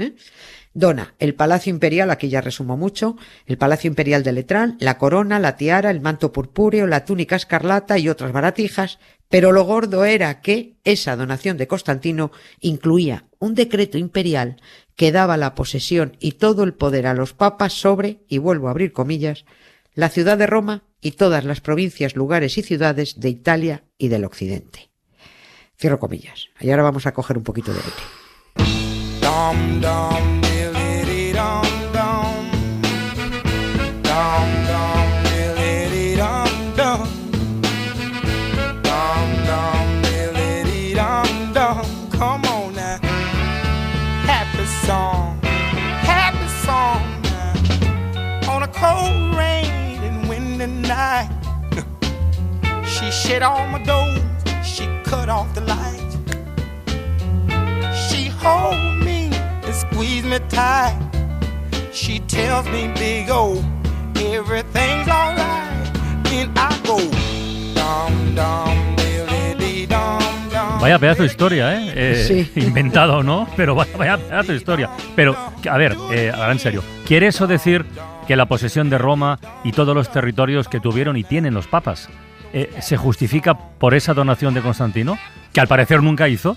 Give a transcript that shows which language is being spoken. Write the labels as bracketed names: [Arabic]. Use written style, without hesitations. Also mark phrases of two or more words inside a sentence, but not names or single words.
[Spanish] dona el Palacio Imperial, aquí ya resumo mucho, el Palacio Imperial de Letrán, la corona, la tiara, el manto purpúreo, la túnica escarlata y otras baratijas, pero lo gordo era que esa donación de Constantino incluía un decreto imperial que daba la posesión y todo el poder a los papas sobre, y vuelvo a abrir comillas, la ciudad de Roma y todas las provincias, lugares y ciudades de Italia y del Occidente. Cierro comillas. Y ahora vamos a coger un poquito de aire. Dum, dum, diddly, dum, dum. Dum, dum, diddly, dum, dum. Dum, dum, diddly, dum, dum. [English] Come on now. Happy song now. On a cold rain and windy night. She shut all my doors, she cut off the lights. She hold me and squeeze me tight. She tells me, big O, everything's alright. Then I go, dum, dum, diddly, dum, dum. [Spanish] Vaya pedazo de historia, ¿eh? Sí. Inventado, ¿no? Pero vaya pedazo de historia. Pero, a ver, ahora en serio, ¿quiere eso decir que la posesión de Roma y todos los territorios que tuvieron y tienen los papas se justifica por esa donación de Constantino, que al parecer nunca hizo?